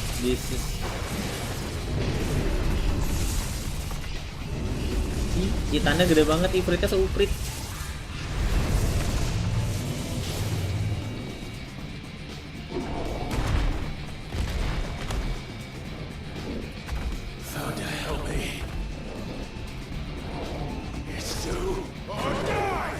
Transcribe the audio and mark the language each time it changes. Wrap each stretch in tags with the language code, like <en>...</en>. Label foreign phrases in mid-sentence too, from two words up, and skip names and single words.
<en>Jesus.</en> <id>Titannya gede banget, Ifritnya seuprit.</id> <en>Thunder, help me. It's do or die.</en>